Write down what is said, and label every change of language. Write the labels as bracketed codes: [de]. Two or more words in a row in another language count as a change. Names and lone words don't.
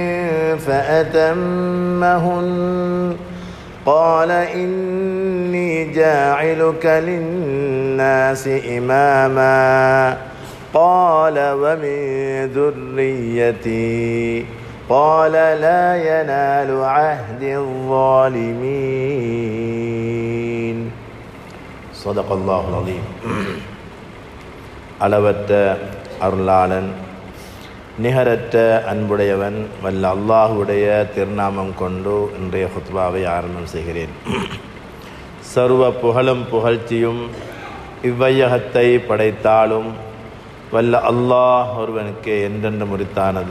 [ar] فأتمهن قال إني جاعلك للناس إماما قال ومن ذريتي قال لا ينال عهد الظالمين. صدق الله العظيم. [ta] அளவற்ற அருளாளன் நிகரற்ற அன்புடையவன் வல்ல அல்லாஹுடைய திருநாமம் கொண்டு இன்றைய ஹுத்பாவை ஆரம்பம் செய்கிறேன். சர்வ புகழும் புகழ்ச்சியும் இவ்வையகத்தை படைத்தாலும் வல்ல அல்லாஹ் ஒருவனுக்கு என்றென்று முறித்தானது.